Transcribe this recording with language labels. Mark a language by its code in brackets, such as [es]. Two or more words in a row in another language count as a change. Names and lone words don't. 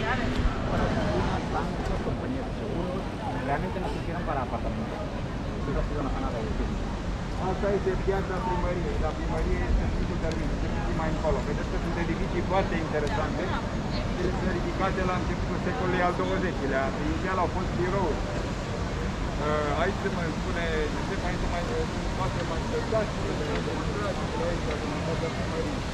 [es] bancos, compañías de seguros, realmente nos hicieron para apartamentos. Eso ha sido una zona de edificio. [ro] Asta este piața primăriei, la primărie este serviciul serviciu, servicii mai încolo. Vedeți că sunt edificii foarte interesante. Ele sunt ridicate la începutul secolului al XX-lea. Inițial au fost birouri. Aici se mai spune, aici mai sunt toate manifestațiile, demonstrațiile aici, de primărie.